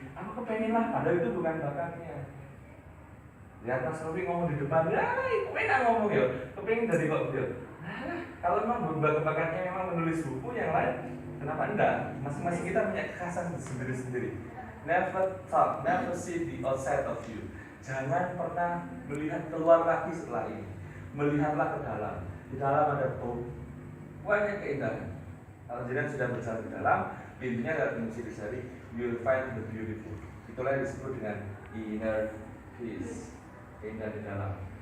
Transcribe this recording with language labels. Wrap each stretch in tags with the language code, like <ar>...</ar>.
<id>Aku kepengen lah, padahal itu bukan bakatnya. Lihat Mas Rofi ngomong di depan, ya itu enak ngomong yo. Kepengen jadi kok dia. Kalau memang bakatnya memang menulis buku yang lain, kenapa enggak? Masing-masing kita punya kekhasan sendiri-sendiri.</id> <en>Never talk, never see the outside of you.</en> <id>Jangan pernah melihat keluar lagi setelah ini. Melihatlah ke dalam. Di dalam ada banyak keindahan. Kalau jenengan sudah berjalan ke dalam, intinya adalah mencari,</id> <en>you will find the beautiful.</en> <id>Itulah yang disebut dengan inner peace, keindahan di dalam.</id>